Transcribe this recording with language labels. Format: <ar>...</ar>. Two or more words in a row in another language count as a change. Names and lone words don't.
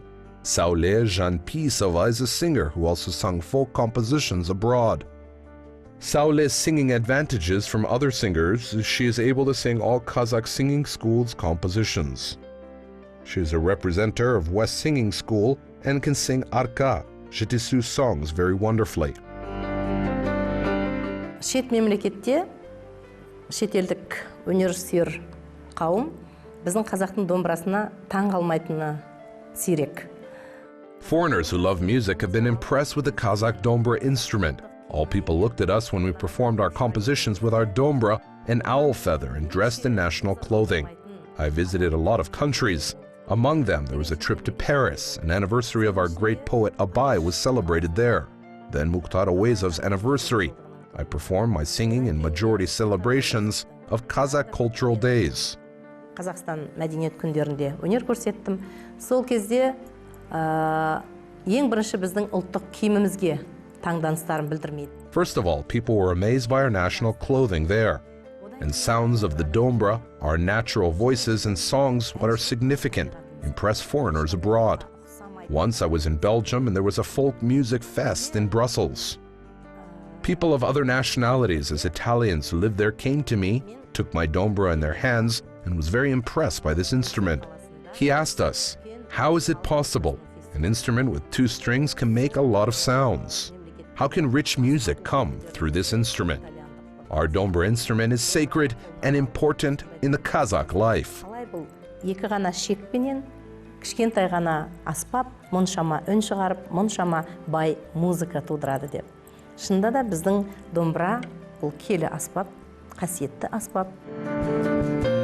<en>Saule Janpisova is a singer who also sung folk compositions abroad. Saule's singing advantages from other singers is she is able to sing all Kazakh singing schools' compositions. She is a representative of West Singing School and can sing Arka, Jitisu songs very wonderfully.</en> <kk>Шет мемлекетте шетелдік өнерсүйер қауым біздің қазақтың домбырасына таң қалмайтыны сирек.</kk> <en>Foreigners who love music have been impressed with the Kazakh dombra instrument. All people looked at us when we performed our compositions with our dombra and owl feather and dressed in national clothing. I visited a lot of countries. Among them, there was a trip to Paris. An anniversary of our great poet Abay was celebrated there. Then Mukhtar Awezov's anniversary. I performed my singing in majority celebrations of Kazakh cultural days.</en> <kk>Қазақстан мәдениет күндерінде өнер көрсеттім. Сол кезде ең бірінші біздің ұлттық киімімізге таңданыстарын білдірмейді.</kk> <en>First of all, people were amazed by our national clothing there. And sounds of the dombra, our natural voices and songs, what are significant, impress foreigners abroad. Once I was in Belgium and there was a folk music fest in Brussels. People of other nationalities, as Italians who lived there, came to me, took my dombra in their hands, and was very impressed by this instrument. He asked us, how is it possible? An instrument with 2 strings can make a lot of sounds. How can rich music come through this instrument? Our dombra instrument is sacred and important in the Kazakh life.</en> <kk>Екі ғана шекпенен, кішкентай ғана аспап, мұншама үн шығарып, мұншама бай музыка тудырады деп. Шында да біздің домбыра бұл келі аспап, қасиетті аспап.</kk>